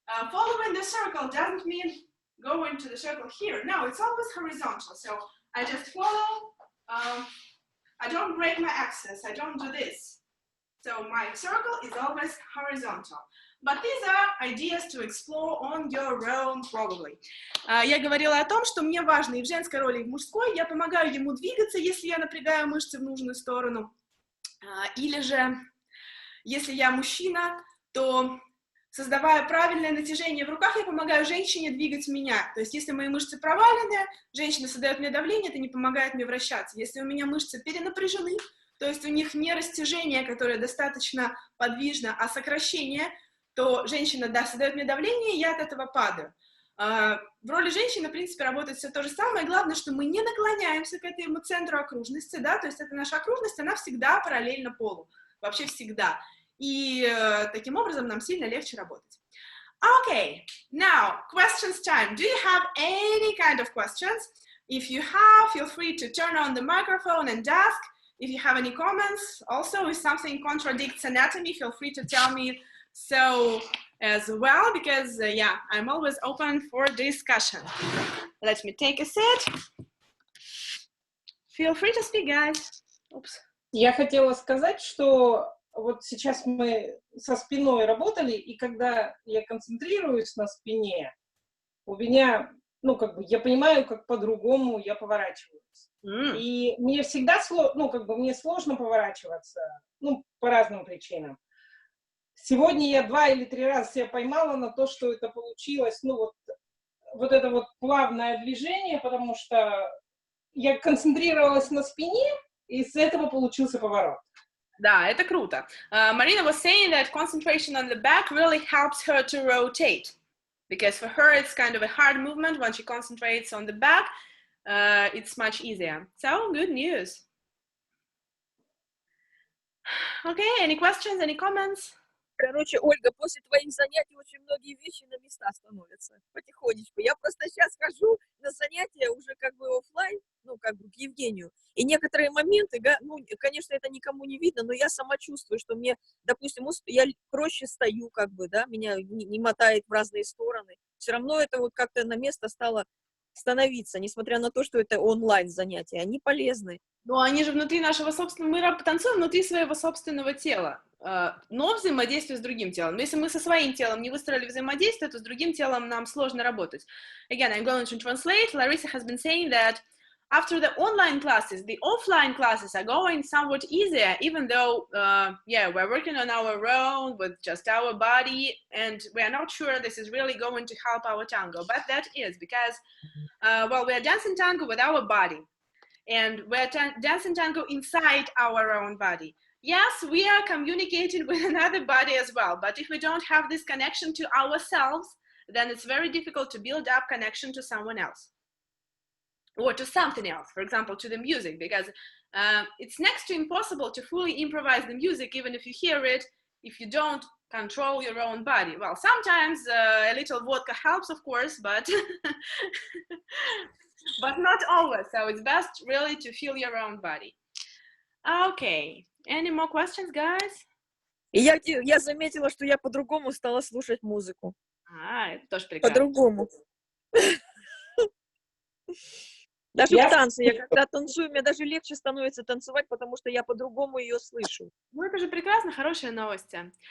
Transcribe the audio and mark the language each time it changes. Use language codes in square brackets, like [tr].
[en] Following the circle doesn't mean going to the circle here. No, it's always horizontal. So I just follow. I don't break my axis. I don't do this. So my circle is always horizontal. But these are ideas to explore on your own probably. [ru] Я говорила о том, что мне важно и в женской роли, и в мужской. Я помогаю ему двигаться, если я напрягаю мышцы в нужную сторону. Или же, если я мужчина, то, создавая правильное натяжение в руках, я помогаю женщине двигать меня. То есть, если мои мышцы провалены, женщина создает мне давление, это не помогает мне вращаться. Если у меня мышцы перенапряжены, то есть у них не растяжение, которое достаточно подвижно, а сокращение, то женщина, да, создает мне давление, и я от этого падаю. В роли женщины, в принципе, работает все то же самое. Главное, что мы не наклоняемся к этому центру окружности, да, то есть это наша окружность, она всегда параллельна полу, вообще всегда. И таким образом нам сильно легче работать. [en] Okay, now, questions time. Do you have any kind of questions? If you have, feel free to turn on the microphone and ask. If you have any comments, also, if something contradicts anatomy, feel free to tell me so as well, because yeah, I'm always open for discussion. Let me take a seat. Feel free to speak, guys. Oops. [ru] Я хотела сказать, что вот сейчас мы со спиной работали, и когда я концентрируюсь на спине, у меня, ну, как бы, я понимаю, как по-другому я поворачиваюсь. И мне всегда, ну, как бы, мне сложно поворачиваться, ну, по разным причинам. Сегодня я 2 или 3 раза себя поймала на то, что это получилось, ну, вот это вот плавное движение, потому что я концентрировалась на спине, и с этого получился поворот. Да, это круто. [en] Marina was saying that concentration on the back really helps her to rotate, because for her it's kind of a hard movement. When she concentrates on the back, it's much easier. So, good news. Okay, any questions, any comments? [ru] Короче, Ольга, после твоих занятий очень многие вещи на места становятся потихонечку. Я просто сейчас хожу на занятия уже как бы офлайн, ну, как бы к Евгению. И некоторые моменты, ну, конечно, это никому не видно, но я сама чувствую, что мне, допустим, я проще стою, как бы, да, меня не мотает в разные стороны. Все равно это вот как-то на место стало становиться, несмотря на то, что это онлайн занятия. Они полезны. Ну, они же внутри нашего собственного, мы танцуем внутри своего собственного тела, но взаимодействуя с другим телом. Но если мы со своим телом не выстроили взаимодействие, то с другим телом нам сложно работать. [en] Again, I'm going to translate. Larissa has been saying that after the online classes, the offline classes are going somewhat easier, even though, yeah, we're working on our own with just our body, and we're not sure this is really going to help our tango, but that is because, well, we're dancing tango with our body, and we're dancing tango inside our own body. Yes, we are communicating with another body as well, but if we don't have this connection to ourselves, then it's very difficult to build up connection to someone else or to something else, for example, to the music, because it's next to impossible to fully improvise the music, even if you hear it, if you don't control your own body. Well, sometimes a little vodka helps, of course, but but not always. So it's best really to feel your own body. Okay, any more questions, guys? [ru] И я заметила, что я по-другому стала слушать музыку. Это тоже прекрасно. По-другому. Даже в танце. Я когда танцую, мне даже легче становится танцевать, потому что я по-другому ее слышу. Ну, это же прекрасно, хорошие новости.